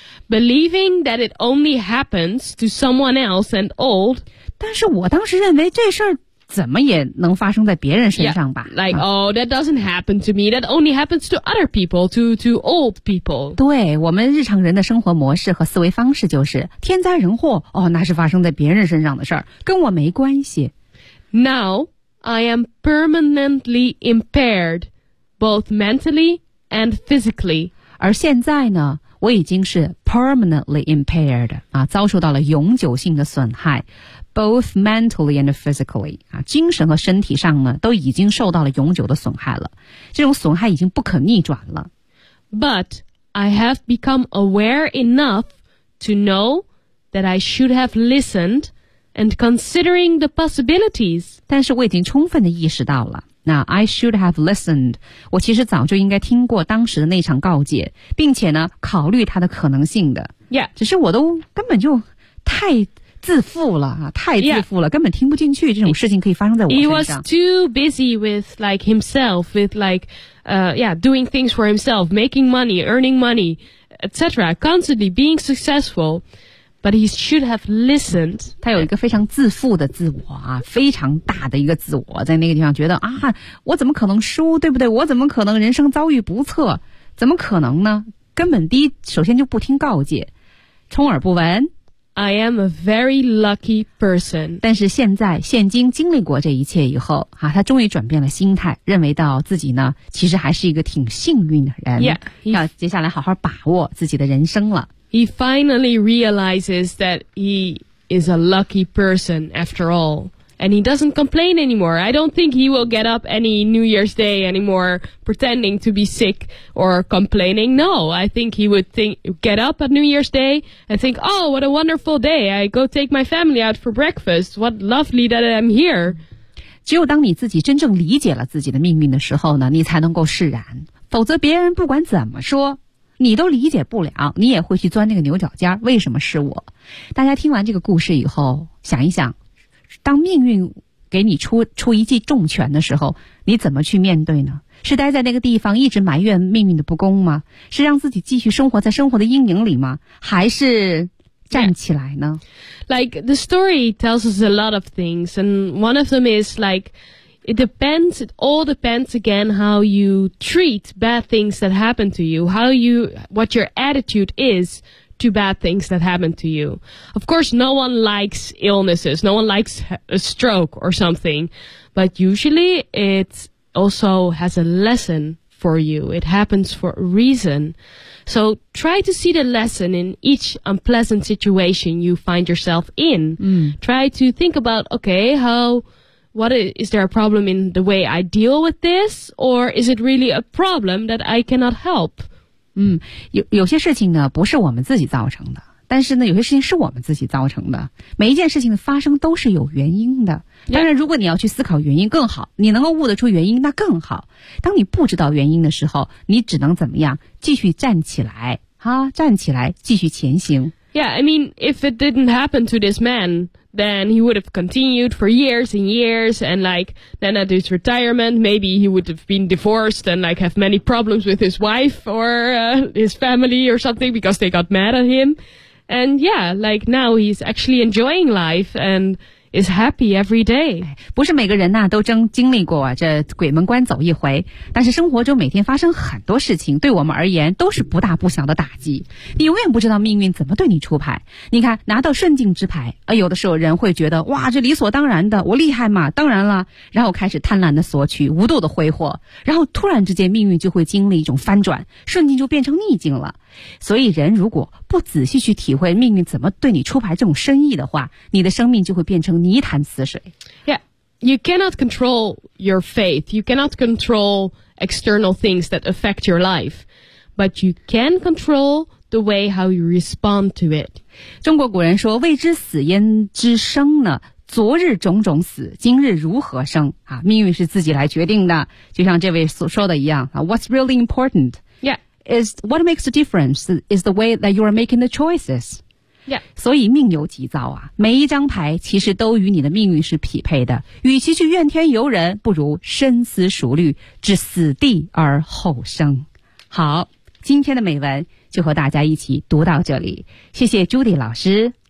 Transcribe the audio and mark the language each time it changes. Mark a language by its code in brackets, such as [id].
[en] Believing that it only happens to someone else and old. [zh] 但是我当时认为这事儿怎么也能发生在别人身上吧。 [en] Yeah, like,、啊、oh, that doesn't happen to me. That only happens to other people, to old people. [zh] 对，我们日常人的生活模式和思维方式就是天灾人祸，哦，那是发生在别人身上的事儿，跟我没关系。 [en] Now,I am permanently impaired, both mentally and physically. [zh] 而现在呢，我已经是 [en] permanently impaired, [zh] 啊，遭受到了永久性的损害 [en] both mentally and physically, [zh] 啊，精神和身体上呢，都已经受到了永久的损害了。这种损害已经不可逆转了。 [en] But I have become aware enough to know that I should have listened. And considering the possibilities. [zh] 但是我已经充分地意识到了。那 [en] I should have listened. [zh] 我其实早就应该听过当时的那场告诫，并且呢，考虑它的可能性的。 [en] Yeah. [zh] 只是我都根本就太自负了，太自负了， [en] yeah. [zh] 根本听不进去这种事情可以发生在我身上。 [en] He was too busy with like himself, with like, yeah, doing things for himself, making money, earning money, etc. Constantly being successful. But he should have listened. [zh] 他有一个非常自负的自我啊，非常大的一个自我，在那个地方觉得啊，我怎么可能输，对不对？我怎么可能人生遭遇不测？怎么可能呢？根本第一，首先就不听告诫，充耳不闻。 [en] I am a very lucky person. [zh] 但是现在，现今经历过这一切以后啊，他终于转变了心态，认为到自己呢，其实还是一个挺幸运的人。 [en] Yeah, [zh] 要接下来好好把握自己的人生了。 [en] He finally realizes that he is a lucky person after all. And he doesn't complain anymore. I don't think he will get up any New Year's Day anymore pretending to be sick or complaining. No, I think he would get up at New Year's Day and think, oh, what a wonderful day. I go take my family out for breakfast. What lovely that I'm here. [zh] 只有当你自己真正理解了自己的命运的时候呢，你才能够释然。否则别人不管怎么说你都理解不了，你也会去钻那个牛角尖，为什么是我？大家听完这个故事以后，想一想，当命运给你出一记重拳的时候，你怎么去面对呢？是待在那个地方一直埋怨命运的不公吗？是让自己继续生活在生活的阴影里吗？还是站起来呢？ [en] Like, the story tells us a lot of things, and one of them is like,it all depends again how you treat bad things that happen to you, what your attitude is to bad things that happen to you. Of course, no one likes illnesses, no one likes a stroke or something, but usually it also has a lesson for you. It happens for a reason. So try to see the lesson in each unpleasant situation you find yourself in. Mm. Try to think about, okay, is there a problem in the way I deal with this? Or is it really a problem that I cannot help? [zh] 有些事情呢不是我们自己造成的。但是呢有些事情是我们自己造成的。每一件事情的发生都是有原因的。当然如果你要去思考原因更好，你能够悟得出原因那更好。当你不知道原因的时候，你只能怎么样？继续站起来。啊，站起来继续前行。 [en] Yeah, I mean, if it didn't happen to this man, then he would have continued for years and years, and like, then at his retirement, maybe he would have been divorced and like have many problems with his wife or, his family or something because they got mad at him. And yeah, like now he's actually enjoying life and is happy every day. [zh] 不是每个人呢、啊、都真经历过、啊、这鬼门关走一回，但是生活中每天发生很多事情，对我们而言都是不大不小的打击。你永远不知道命运怎么对你出牌。你看，拿到顺境之牌，有的时候人会觉得哇，这理所当然的，我厉害嘛，当然了，然后开始贪婪的索取，无度的挥霍，然后突然之间命运就会经历一种翻转，顺境就变成逆境了。所以人如果不仔细去体会命运怎么对你出牌这种深意的话，你的生命就会变成泥潭死水。 [en] Yeah, you cannot control your faith. You cannot control external things that affect your life. But you can control the way how you respond to it. [zh] 中国古人说，未知死焉知生呢，昨日种种死，今日如何生、啊、命运是自己来决定的，就像这位所说的一样、啊、 [en] What's really important Is what makes a difference is the way that you are making the choices. Yeah. [zh] 所以命由己造啊，每一张牌其实都与你的命运是匹配的。与其去怨天尤人，不如深思熟虑，置死地而后生。好，今天的美文就和大家一起读到这里。谢谢 Judy 老师。